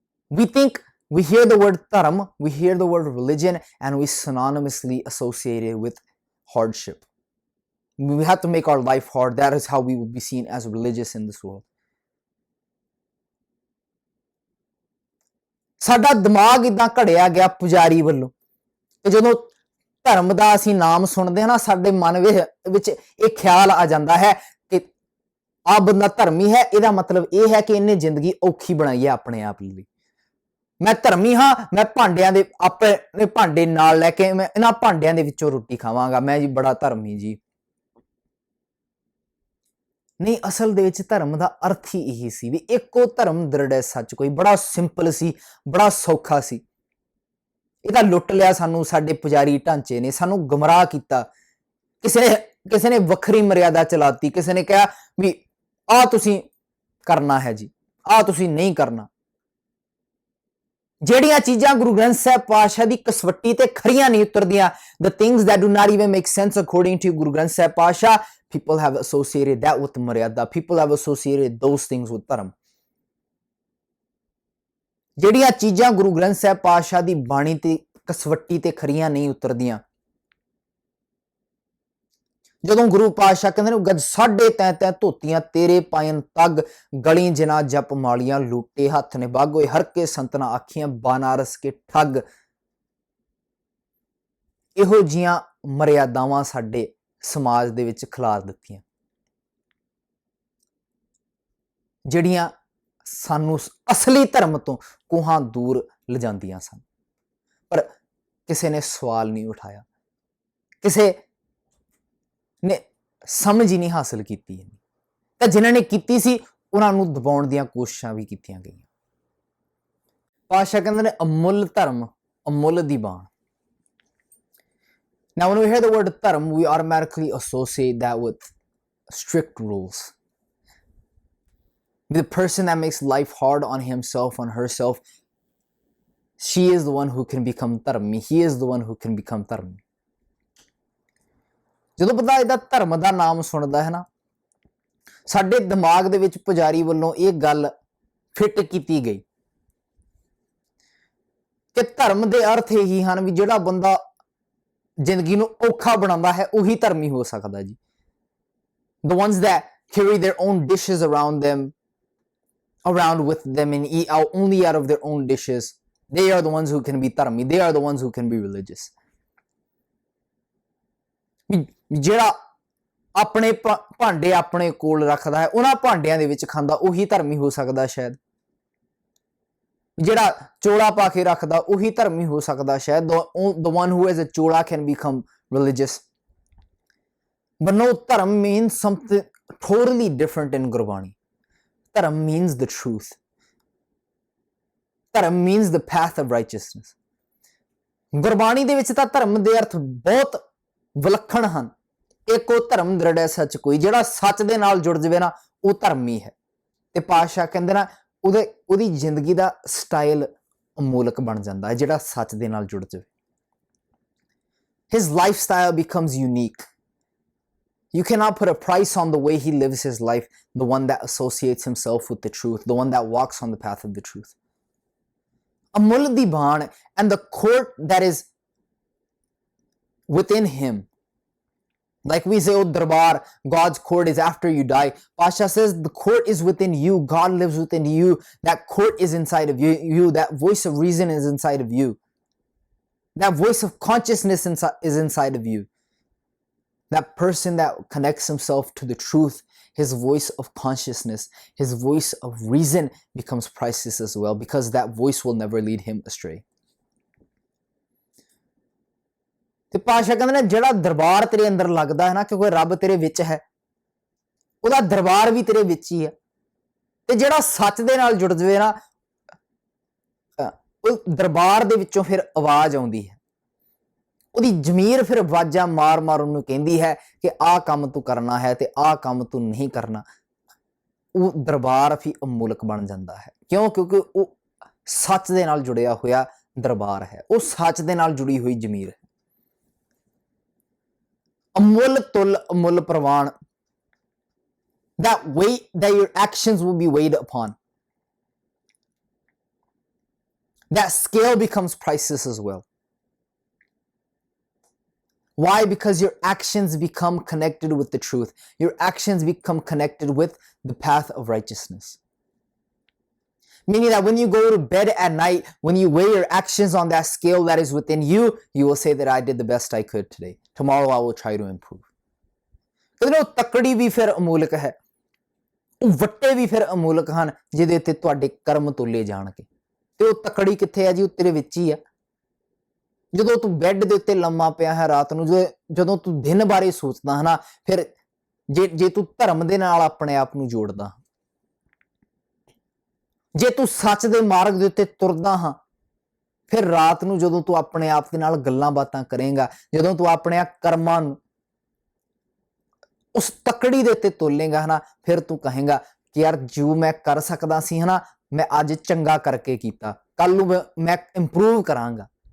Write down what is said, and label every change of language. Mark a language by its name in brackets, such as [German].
[English] We think, we hear the word dharam, we hear the word religion, and we synonymously associate it with hardship. We have to make our life hard. That is how we will be seen as religious in this world. [Punjabi] ਸਾਡਾ ਦਿਮਾਗ ਇਦਾਂ ਘੜਿਆ ਗਿਆ ਪੁਜਾਰੀ ਵੱਲੋਂ ਕਿ ਜਦੋਂ ਧਰਮ ਦਾ ਅਸੀਂ ਨਾਮ ਸੁਣਦੇ ਹਾਂ ਨਾ, ਸਾਡੇ ਮਨ ਵਿੱਚ ਇਹ ਖਿਆਲ ਆ ਜਾਂਦਾ ਹੈ ਕਿ ਆਹ ਬੰਦਾ ਧਰਮੀ ਹੈ, ਇਹਦਾ ਮਤਲਬ ਇਹ ਹੈ ਕਿ ਇਹਨੇ ਜ਼ਿੰਦਗੀ ਔਖੀ ਬਣਾਈ ਹੈ ਆਪਣੇ ਆਪ ਲਈ। ਮੈਂ ਧਰਮੀ ਹਾਂ, ਮੈਂ ਭਾਂਡਿਆਂ ਦੇ ਆਪਣੇ ਭਾਂਡੇ ਨਾਲ ਲੈ ਕੇ ਮੈਂ ਇਹਨਾਂ ਭਾਂਡਿਆਂ ਦੇ ਵਿੱਚੋਂ ਰੋਟੀ ਖਾਵਾਂਗਾ, ਮੈਂ ਜੀ ਬੜਾ ਧਰਮੀ ਜੀ। ਨਹੀਂ, ਅਸਲ ਦੇ ਵਿੱਚ ਧਰਮ ਦਾ ਅਰਥ ਹੀ ਇਹੀ ਸੀ ਵੀ ਇੱਕੋ ਧਰਮ ਦ੍ਰਿੜ੍ਹ ਸੱਚ ਕੋਈ। ਬੜਾ ਸਿੰਪਲ ਸੀ, ਬੜਾ ਸੌਖਾ ਸੀ। ਇਹਦਾ ਲੁੱਟ ਲਿਆ ਸਾਨੂੰ ਸਾਡੇ ਪੁਜਾਰੀ ਢਾਂਚੇ ਨੇ, ਸਾਨੂੰ ਗੁੰਮਰਾਹ ਕੀਤਾ। ਕਿਸੇ ਨੇ ਵੱਖਰੀ ਮਰਿਆਦਾ ਚਲਾਤੀ, ਕਿਸੇ ਨੇ ਕਿਹਾ ਵੀ ਆਹ ਤੁਸੀਂ ਕਰਨਾ ਹੈ ਜੀ, ਆਹ ਤੁਸੀਂ ਨਹੀਂ ਕਰਨਾ। ਜਿਹੜੀਆਂ ਚੀਜ਼ਾਂ ਗੁਰੂ ਗ੍ਰੰਥ ਸਾਹਿਬ ਪਾਤਸ਼ਾਹ ਦੀ ਕਸਵੱਟੀ ਤੇ ਖਰੀਆਂ ਨਹੀਂ ਉਤਰਦੀਆਂ, [English] the things that do not even make sense according to Guru Granth Sahib Pasha, people have associated that with maryada, people have associated those things with dharam. [Punjabi] ਜਿਹੜੀਆਂ ਚੀਜ਼ਾਂ ਗੁਰੂ ਗ੍ਰੰਥ ਸਾਹਿਬ ਪਾਤਸ਼ਾਹ ਦੀ ਬਾਣੀ ਤੇ ਕਸਵੱਟੀ ਤੇ ਖਰੀਆਂ ਨਹੀਂ ਉਤਰਦੀਆਂ, ਜਦੋਂ ਗੁਰੂ ਪਾਤਸ਼ਾਹ ਕਹਿੰਦੇ ਨੇ ਗੱਜ ਸਾਢੇ ਤੈਂ ਤੈਂ ਧੋਤੀਆਂ ਤੇਰੇ ਪਾਇਨ ਤੱਗ ਗਲੀ ਜਿਨਾ ਜਪ ਮਾਲੀਆਂ ਲੂਟੇ ਹੱਥ ਨੇ ਬਾਗੋਏ ਹਰ ਕੇ ਸੰਤਨਾ ਆਖੀਆਂ ਬਾਨਾਰਸ ਕੇ ਠੱਗ। ਇਹੋ ਜੀਆਂ ਮਰਿਆਦਾਵਾਂ ਸਾਡੇ ਸਮਾਜ ਦੇ ਵਿੱਚ ਖਿਲਾਰ ਦਿੱਤੀਆਂ ਜਿਹੜੀਆਂ ਸਾਨੂੰ ਅਸਲੀ ਧਰਮ ਤੋਂ ਕੋਹਾਂ ਦੂਰ ਲਿਜਾਂਦੀਆਂ ਸਨ। ਪਰ ਕਿਸੇ ਨੇ ਸਵਾਲ ਨਹੀਂ ਉਠਾਇਆ, ਕਿਸੇ ਨੇ ਸਮਝ ਹੀ ਨਹੀਂ ਹਾਸਲ ਕੀਤੀ ਤਾਂ ਜਿਨ੍ਹਾਂ ਨੇ ਕੀਤੀ ਸੀ ਉਹਨਾਂ ਨੂੰ ਦਬਾਉਣ ਦੀਆਂ ਕੋਸ਼ਿਸ਼ਾਂ ਵੀ ਕੀਤੀਆਂ ਗਈਆਂ। ਪਾਤਸ਼ਾਹ ਕਹਿੰਦੇ ਨੇ ਅਮੁੱਲ ਧਰਮ ਅਮੁੱਲ ਦੀ ਬਾਣ। [English] Now when we hear the word dharm, we automatically associate that with strict rules. The person that makes life hard on himself, on herself, she is the one who can become dharmi. He is the one who can become dharmi. [Punjabi] ਜਦੋਂ ਬੰਦਾ ਇਹਦਾ ਧਰਮ ਦਾ ਨਾਮ ਸੁਣਦਾ ਹੈ ਨਾ, ਸਾਡੇ ਦਿਮਾਗ ਦੇ ਵਿੱਚ ਪੁਜਾਰੀ ਵੱਲੋਂ ਇਹ ਗੱਲ ਫਿੱਟ ਕੀਤੀ ਗਈ ਕਿ ਧਰਮ ਦੇ ਅਰਥ ਇਹੀ ਹਨ ਵੀ ਜਿਹੜਾ ਬੰਦਾ ਜ਼ਿੰਦਗੀ ਨੂੰ ਔਖਾ ਬਣਾਉਂਦਾ ਹੈ ਉਹੀ ਧਰਮੀ ਹੋ ਸਕਦਾ ਜੀ। [English] The ones that carry their own dishes around with them and eat out only out of their own dishes, they are the ones who can be dharmi. They are the ones who can be religious. [Punjabi] ਜਿਹੜਾ ਆਪਣੇ ਭਾਂਡੇ ਆਪਣੇ ਕੋਲ ਰੱਖਦਾ ਹੈ ਉਹਨਾਂ ਭਾਂਡਿਆਂ ਦੇ ਵਿੱਚ ਖਾਂਦਾ ਉਹੀ ਧਰਮੀ ਹੋ ਸਕਦਾ ਸ਼ਾਇਦ। ਜਿਹੜਾ ਚੋਲਾ ਪਾ ਕੇ ਰੱਖਦਾ ਉਹੀ ਧਰਮੀ ਹੋ ਸਕਦਾ ਸ਼ਾਇਦ। [English] The one who has a chola can become religious. But no, dharam means something totally different in Gurbani. Dharam means the truth. Dharam means the path of righteousness. [Punjabi] Gurbani ਦੇ ਵਿੱਚ ਤਾਂ ਧਰਮ ਦੇ ਅਰਥ ਬਹੁਤ ਵਿਲੱਖਣ ਹਨ। ਇੱਕ ਉਹ ਧਰਮ ਦ੍ਰਿੜ ਹੈ ਸੱਚ ਕੋਈ, ਜਿਹੜਾ ਸੱਚ ਦੇ ਨਾਲ ਜੁੜ ਜਾਵੇ ਨਾ ਉਹ ਧਰਮੀ ਹੈ। ਤੇ ਪਾਤਸ਼ਾਹ ਕਹਿੰਦੇ ਨਾ ਉਹਦੀ ਜ਼ਿੰਦਗੀ ਦਾ ਸਟਾਈਲ ਅਮੋਲਕ ਬਣ ਜਾਂਦਾ ਹੈ ਜਿਹੜਾ ਸੱਚ ਦੇ ਨਾਲ ਜੁੜ ਜਾਵੇ। [English] His lifestyle becomes unique. You cannot put a price on the way he lives his life, the one that associates himself with the truth, the one that walks on the path of the truth. Amul di baan and the court that is within him. Like we say, oh, darbar, God's court is after you die. Pasha says the court is within you. God lives within you. That court is inside of you. That voice of reason is inside of you. That voice of consciousness is inside of you. That person that connects himself to the truth, his voice of consciousness, his voice of reason becomes priceless as well, because that voice will never lead him astray. [Punjabi] ਤੇ ਪਾਤਸ਼ਾਹ ਕਹਿੰਦੇ ਨੇ ਜਿਹੜਾ ਦਰਬਾਰ ਤੇਰੇ ਅੰਦਰ ਲੱਗਦਾ ਹੈ ਨਾ, ਕਿਉਂਕਿ ਰੱਬ ਤੇਰੇ ਵਿੱਚ ਹੈ, ਉਹਦਾ ਦਰਬਾਰ ਵੀ ਤੇਰੇ ਵਿੱਚ ਹੀ ਹੈ। ਤੇ ਜਿਹੜਾ ਸੱਚ ਦੇ ਨਾਲ ਜੁੜ ਜਾਵੇ ਨਾ, ਉਹ ਦਰਬਾਰ ਦੇ ਵਿੱਚੋਂ ਫਿਰ ਆਵਾਜ਼ ਆਉਂਦੀ ਹੈ, ਉਹਦੀ ਜ਼ਮੀਰ ਫਿਰ ਆਵਾਜ਼ਾਂ ਮਾਰ ਮਾਰ ਉਹਨੂੰ ਕਹਿੰਦੀ ਹੈ ਕਿ ਆਹ ਕੰਮ ਤੂੰ ਕਰਨਾ ਹੈ ਤੇ ਆਹ ਕੰਮ ਤੂੰ ਨਹੀਂ ਕਰਨਾ। ਉਹ ਦਰਬਾਰ ਵੀ ਅਮੋਲਕ ਬਣ ਜਾਂਦਾ ਹੈ। ਕਿਉਂ? ਕਿਉਂਕਿ ਉਹ ਸੱਚ ਦੇ ਨਾਲ ਜੁੜਿਆ ਹੋਇਆ ਦਰਬਾਰ ਹੈ, ਉਹ ਸੱਚ ਦੇ ਨਾਲ ਜੁੜੀ ਹੋਈ ਜ਼ਮੀਰ ਹੈ। ਅਮੁੱਲ ਤੁਲ ਅਮੁੱਲ ਪ੍ਰਵਾਨ, [English] that weight that your actions will be weighed upon, that scale becomes priceless as well. Why? Because your actions become connected with the truth. Your actions become connected with the path of righteousness. Meaning that when you go to bed at night, when you weigh your actions on that scale that is within you, you will say that I did the best I could today. Tomorrow I will try to improve. [Punjabi] ਕਿਉਂਕਿ ਉਹ ਤਕੜੀ ਵੀ ਫਿਰ ਅਮੋਲਕ ਹੈ, ਉਹ ਵੱਟੇ ਵੀ ਫਿਰ ਅਮੋਲਕ ਹਨ ਜਿਹਦੇ ਉੱਤੇ ਤੁਹਾਡੇ ਕਰਮ ਤੋਲੇ ਜਾਣਗੇ। ਤੇ ਉਹ ਤਕੜੀ ਕਿੱਥੇ ਹੈ ਜੀ? ਉਹ ਤੇਰੇ ਵਿੱਚ ਹੀ ਹੈ। ਜਦੋਂ ਤੂੰ ਬੈੱਡ ਦੇ ਉੱਤੇ ਲੰਮਾ ਪਿਆ ਹੈ ਰਾਤ ਨੂੰ, ਜਦੋਂ ਤੂੰ ਦਿਨ ਬਾਰੇ ਸੋਚਦਾ ਹੈ ਨਾ, ਫਿਰ ਜੇ ਤੂੰ ਧਰਮ ਦੇ ਨਾਲ ਆਪਣੇ ਆਪ ਨੂੰ ਜੋੜਦਾ, ਜੇ ਤੂੰ ਸੱਚ ਦੇ ਮਾਰਗ ਦੇ ਉੱਤੇ ਤੁਰਦਾ ਹਾਂ, ਫਿਰ ਰਾਤ ਨੂੰ ਜਦੋਂ ਤੂੰ ਆਪਣੇ ਆਪ ਦੇ ਨਾਲ ਗੱਲਾਂ ਬਾਤਾਂ ਕਰੇਂਗਾ, ਜਦੋਂ ਤੂੰ ਆਪਣੇ ਕਰਮਾਂ ਨੂੰ ਉਸ ਤਕੜੀ ਦੇ ਉੱਤੇ ਤੋਲੇਂਗਾ ਨਾ, ਫਿਰ ਤੂੰ ਕਹੇਂਗਾ ਕਿ ਯਾਰ ਜੋ ਮੈਂ ਕਰ ਸਕਦਾ ਸੀ ਹਨਾ, ਮੈਂ ਅੱਜ ਚੰਗਾ ਕਰਕੇ ਕੀਤਾ, ਕੱਲ ਨੂੰ ਮੈਂ ਇੰਪਰੂਵ ਕਰਾਂਗਾ।